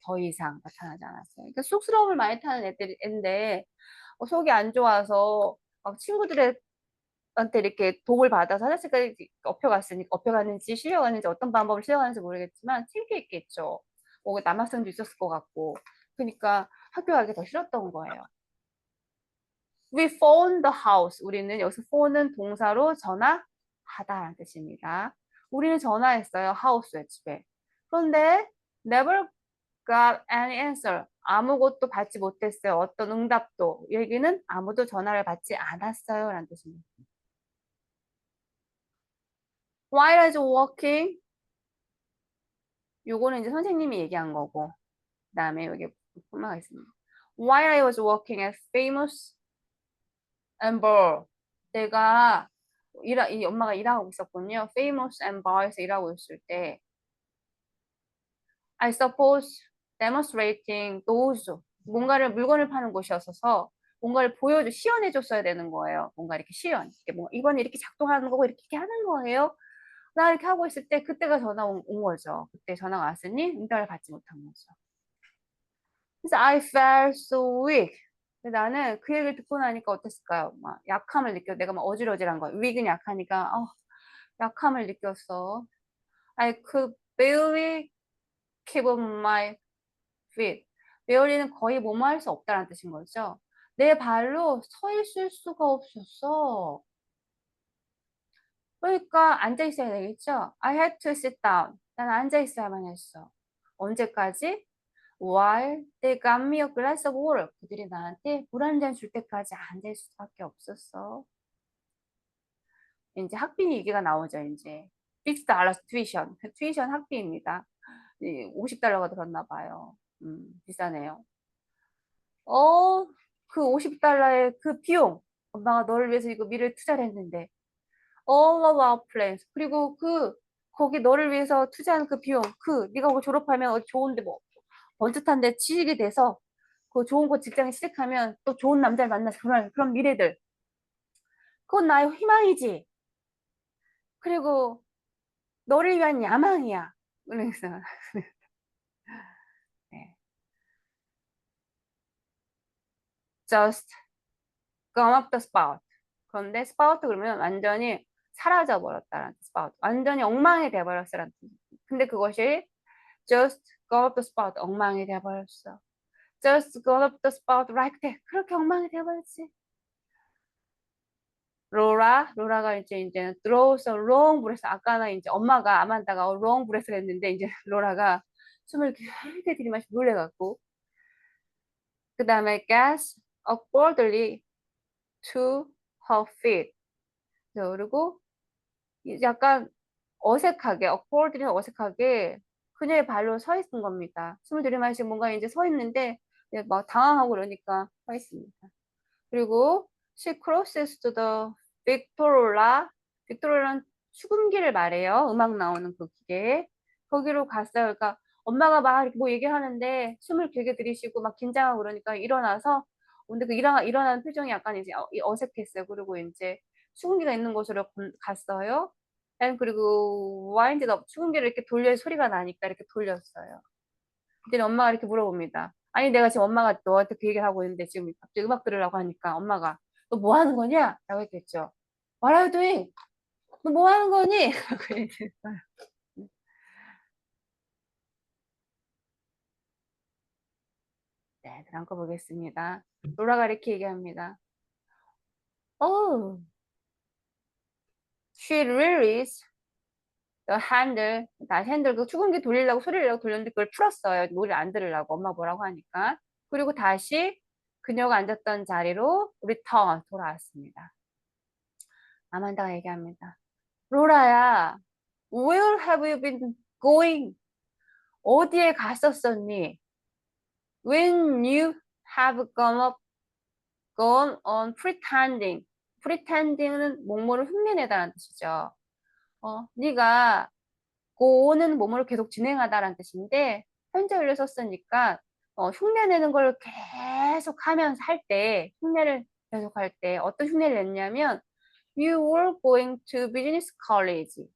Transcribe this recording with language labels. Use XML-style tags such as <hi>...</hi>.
<ko>더 이상 나타나지 않았어요. 그러니까 쑥스러움을 많이 타는 애인데 속이 안 좋아서 막 친구들한테 이렇게 도움을 받아서 화장실까지 업혀갔는지 실려갔는지 어떤 방법을 실려갔는지 모르겠지만 창피했겠죠. 남학생도 있었을 것 같고. 그러니까 학교 가기 더 싫었던 거예요.</ko> <en>We phoned the house.</en> <ko>우리는 여기서 phone은 동사로 전화하다라는 뜻입니다. 우리는 전화했어요. house에 집에. 그런데</ko> <en>never got any answer.</en> <ko>아무것도 받지 못했어요. 어떤 응답도. 여기는 아무도 전화를 받지 않았어요. 라는 뜻입니다.</ko> <en>While I was walking.</en> <ko>요거는 이제 선생님이 얘기한 거고. 그 다음에 여기 코마가 있습니다.</ko> <en>While I was walking at famous Amber.</en> <ko>내가 이 엄마가 일하고 있었군요. Famous Amber에서 일하고 있을 때</ko> <en>I suppose demonstrating those</en> <ko>물건을 파는 곳이었어서 뭔가를 시연해 줬어야 되는 거예요. 뭔가 이렇게 시연. 이번에 이렇게 작동하는 거고 이렇게 하는 거예요. 나 이렇게 하고 있을 때 그때가 전화 온 거죠. 그때 전화가 왔으니 응답을 받지 못한 거죠. 그래서</ko> <en>I felt so weak.</en> <ko>근데 나는 그 얘기를 듣고 나니까 어땠을까요? 막 약함을 느껴. 내가 막 어질어질한 거야. weak은 약하니까 약함을 느꼈어.</ko> <en>I could barely keep on my feet.</en> <ko>barely는 거의 뭐뭐 할 수 없다는 뜻인 거죠. 내 발로 서 있을 수가 없었어. 그러니까 앉아 있어야 되겠죠?</ko> <en>I had to sit down.</en> <ko>난 앉아 있어야만 했어. 언제까지?</ko> <en>While they got me a glass of water.</en> <ko>그들이 나한테 물 한 잔 줄 때까지 앉아 있을 수밖에 없었어. 이제 학비 얘기가 나오죠, 이제. $50 tuition. tuition 학비입니다. $50가 들었나 봐요. 비싸네요. 그 $50의 그 비용. 엄마가 너를 위해서 이거 미래를 투자를 했는데.</ko> <en>All of our plans.</en> <ko>그리고 거기 너를 위해서 투자한 그 비용. 네가 거기 졸업하면 어디 좋은데 뭐, 번듯한 데 취직이 돼서 그 좋은 곳 직장에 취직하면 또 좋은 남자를 만나서 결혼할 그런 미래들. 그건 나의 희망이지. 그리고 너를 위한 야망이야. 그래서 네.</ko> <en>Just come up the spout.</en> <ko>그런데 spout 그러면 완전히 사라져 버렸다라는 spout. 완전히 엉망이 돼 버렸어라는 뜻. 근데 그것이</ko> <en>just go up the spout</en> <ko>엉망이 돼 버렸어.</ko> <en>Just go up the spout like that.</en> <ko>그렇게 엉망이 돼 버렸지. 로라가 이제</ko> <en>draws a long breath.</en> <ko>아까는 이제 엄마가 아만다가 long breath를 했는데 이제 로라가 숨을 길게 들이마시고 놀래갖고 그 다음에</ko> <en>gas awkwardly to her feet.</en> <ko>그리고 약간 어색하게 awkwardly 어색하게 그녀의 발로 서 있는 겁니다. 숨을 들이마시고 뭔가 이제 서 있는데 막 당황하고 그러니까 서 있습니다. 그리고</ko> <en>she crosses to the Victoria.</en> <ko>빅토리아는 수금기를 말해요. 음악 나오는 그 기계. 거기로 갔어요. 그러니까 엄마가 막 이렇게 뭐 얘기하는데 숨을 길게 들이쉬고 막 긴장하고 그러니까 일어나서 근데 그 일어나는 표정이 약간 이제 어색했어요. 그리고 이제 수금기가 있는 곳으로 갔어요. 그리고 와인드 업 수금기를 이렇게 돌려 소리가 나니까 이렇게 돌렸어요. 그때 엄마가 이렇게 물어봅니다. 아니 내가 지금 엄마가 너한테 그 얘기를 하고 있는데 지금 갑자기 음악 들으려고 하니까 엄마가 너 뭐 하는 거냐? 라고 했겠죠.</ko> <en>What are you doing?</en> <ko>너 뭐 하는 거니? 라고 얘기했어요. 네, 다음 거 보겠습니다. 로라가 이렇게 얘기합니다.</ko> <en>Oh, she released the handle.</en> <ko>다시 핸들 그 축음기 돌리려고 소리를 내고 돌렸는데 그걸 풀었어요. 노래를 안 들으려고 엄마 뭐라고 하니까. 그리고 다시 그녀가 앉았던 자리로 return 돌아왔습니다. 아만다가 얘기합니다.</ko> <en>로라야, where have you been going?</en> <ko>어디에 갔었었니?</ko> <en>When you have gone on pretending.</en> <ko>pretending은 뭐뭐를 흉내내다라는 뜻이죠. 네가 go는 뭐뭐를 계속 진행하다라는 뜻인데 현재 완료 썼으니까 흉내 내는 걸 계속 하면서 할 때, 흉내를 계속 할 때 어떤 흉내를 냈냐면</ko> <en>You were going to business college.</en>